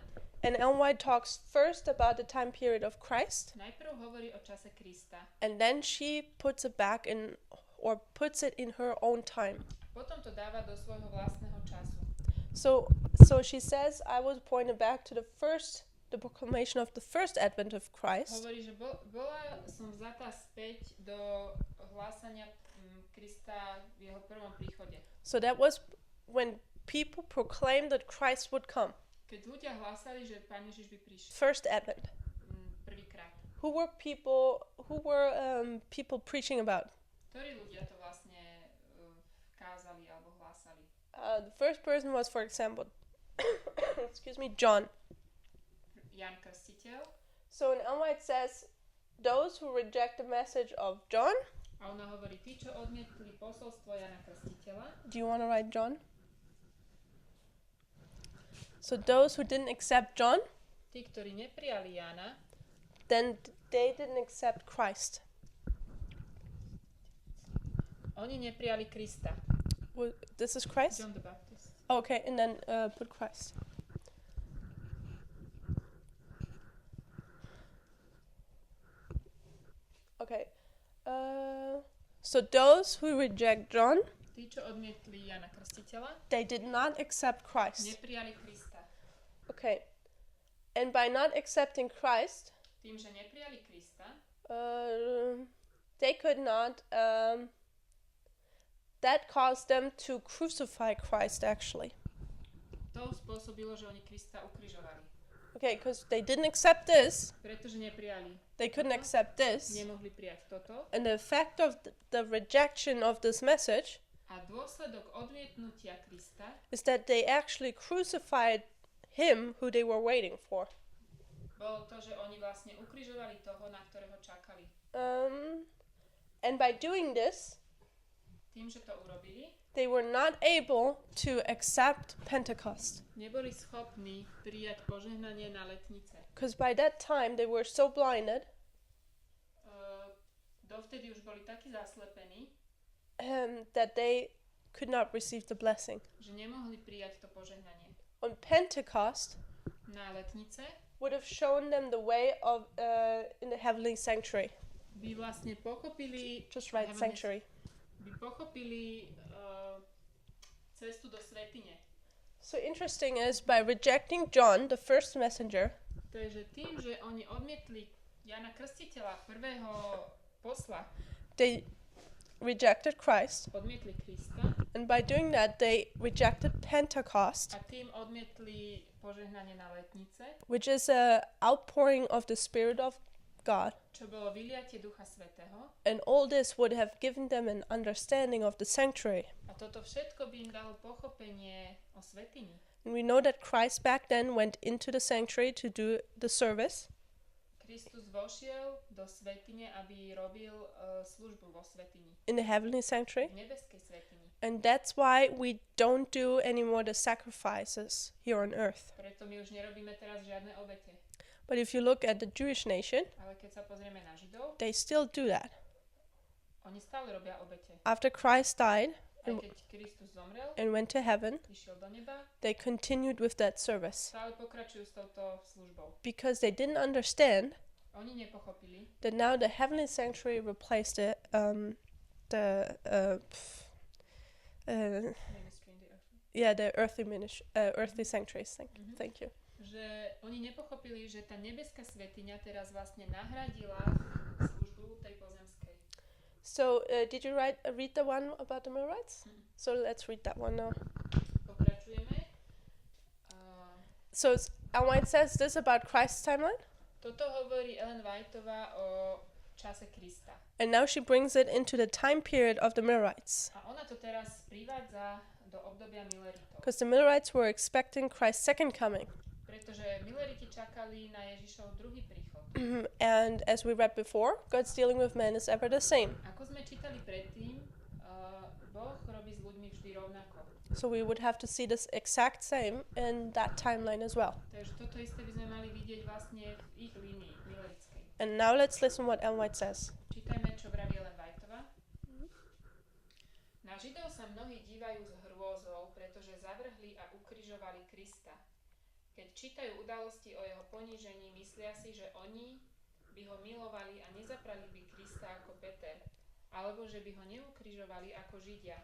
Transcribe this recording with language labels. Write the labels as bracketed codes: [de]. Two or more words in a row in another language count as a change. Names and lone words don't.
[en] And Ellen White talks first about the time period of Christ, [sk] Najprv hovorí o čase Krista. [en] and then she puts it back in, or puts it in her own time. [sk] Potom to dáva do svojho vlastného času. [en] So she says, I was pointed back to the proclamation of the first advent of Christ. [sk] Hovorí, že bola som vzatá späť do hlásania Krista v jeho prvom príchode. [en] So that was when people proclaimed that Christ would come. [sk] Keď ľudia hlásali, že Pán Ježiš by prišiel [en] First advent. [sk] prvýkrát. [en] Who were people preaching about? [sk] Ktorí ľudia to vlastne kázali alebo hlásali? [en] The first person was, for example, John. [sk] Ján Krstiteľ. [en] So in Ellen White says, those who reject the message of John. [sk] A ona hovorí, tí, čo odmietli posolstvo Jana Krstiteľa. [en] Do you want to write John? So those who didn't accept John, [sk] Tí, ktorí neprijali Jána, [en] then they didn't accept Christ. [sk] oni neprijali Krista. [en] This is Christ? John the Baptist. Okay, and then put Christ. Okay. So those who reject John, [sk] Tí, čo odmietli Jana Krstiteľa, [en] they did not accept Christ. [sk] neprijali Krista. [en] Okay. And by not accepting Christ, [sk] Tým, že neprijali Krista, [en] they could not, that caused them to crucify Christ actually. [sk] to spôsobilo, že oni Krista ukrižovali. [en] Okay, because they didn't accept this, [sk] Pretože neprijali. [en] they couldn't accept this. [sk] Nemohli prijať toto. [en] And the effect of the rejection of this message [sk] A dôsledok odmietnutia Krista [en] is that they actually crucified him who they were waiting for. [sk] bolo to, že oni vlastne ukrižovali toho, na ktorého čakali. [en] And by doing this, [sk] tým, že to urobili, [en] they were not able to accept Pentecost. [sk] neboli schopní prijať požehnanie na letnice. [en] Because by that time they were so blinded [sk] Dovtedy už boli takí zaslepení, [en] that they could not receive the blessing. [sk] že nemohli prijať to požehnanie. [en] On Pentecost [sk] Na letnice [en] would have shown them the way of in the heavenly sanctuary. [sk] by vlastne pochopili, [en] Just right, heavenly- sanctuary. [sk] by pochopili cestu do svätyne. [en] So interesting is by rejecting John, the first messenger, [sk] To je, že tým, že oni odmietli Jana Krstiteľa, prvého posla, [en] they rejected Christ, [sk] odmietli Krista [en] and by doing that they rejected Pentecost, [sk] a tým odmietli požehnanie na letnice, [en] which is a outpouring of the Spirit of God. [sk] čo bolo vyliatie Ducha Svätého. [en] And all this would have given them an understanding of the sanctuary. [sk] A toto všetko by im dalo pochopenie o svätyni. [en] And we know that Christ back then went into the sanctuary to do the service. [sk] Kristus vošiel do svätyne, aby robil službu vo svätyni, [en] In the heavenly sanctuary. [sk] v nebeskej svätyni. [en] And that's why we don't do anymore the sacrifices here on earth. [sk] Preto my už nerobíme teraz žiadne obete. [en] But if you look at the Jewish nation, [sk] Ale keď sa pozrieme na Židov, [en] they still do that. [sk] oni stále robia obete. [en] After Christ died [sk] Aj keď Kristus zomrel, [en] and went to heaven, [sk] išiel do neba, [en] they continued with that service [sk] stále pokračujú s touto službou. [en] because they didn't understand [sk] Oni nepochopili, [en] that now the heavenly sanctuary replaced the ministry in the earth, the earthly sanctuaries. Thank you. [sk] že oni nepochopili, že tá nebeská svätyňa teraz vlastne nahradila službu tej pozemskej. [en] So, did you read the one about the Millwrights? So let's read that one now. [sk] Pokračujeme. [en] So Ellen White says this about Christ's timeline, [sk] Toto hovorí Ellen Whiteová o čase Krista. [en] and now she brings it into the time period of the Millwrights, [sk] A ona to teraz privádza do obdobia Milleritov. [en] because the Millwrights were expecting Christ's second coming. [sk] Pretože Milleriti čakali na Ježišov druhý príchod. [en] And as we read before, God's dealing with men is ever the same. [sk] Ako sme čítali predtým, Boh robí s ľuďmi vždy rovnako. [en] So we would have to see this exact same in that timeline as well. [sk] Takže toto isté by sme mali vidieť vlastne v ich línii millerickej. [en] And now let's listen what Ellen White says. [sk] Čítajme, čo vraví Ellen Whiteová. Na Židov sa mnohí dívajú s hrôzou, pretože zavrhli a ukrižovali Krista. Keď čítajú udalosti o jeho ponížení, myslia si, že oni by ho milovali a nezaprali by Krista ako Peter, alebo že by ho neukrižovali ako Židia.